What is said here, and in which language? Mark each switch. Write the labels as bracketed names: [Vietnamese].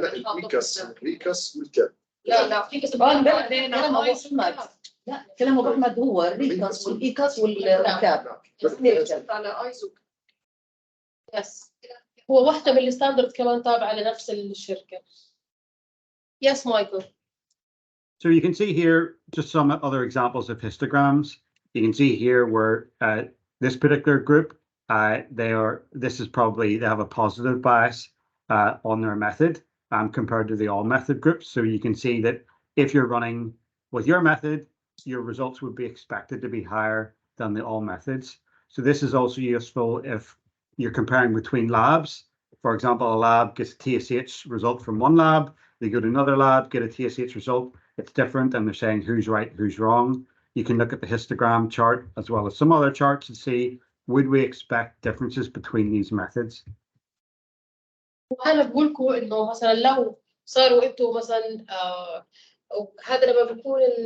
[Arabic] لا الريكاس والكاب. لا في كتب بعدين لا كلام ابو احمد هو الريكاس والايكاس والكاب. على ايزو. يس هو واحدة من الستاندرد كمان تابعة لنفس الشركة. [English] Yes, Michael. So you can see here just some other examples of histograms. You can see here where this particular group, this is probably, they have a positive bias on their method compared to the all method groups. So you can see that if you're running with your method, your results would be expected to be higher than the all methods. So this is also useful if you're comparing between labs. For example, a lab gets a TSH result from one lab, they go to another lab, get a TSH result, it's different, and they're saying who's right, who's wrong. You can look at the histogram chart as well as some other charts and see, would we expect differences between these methods? [Arabic] وأنا بقول لكم إنه مثلا لو صاروا أنتوا مثلا هذا لما بيكون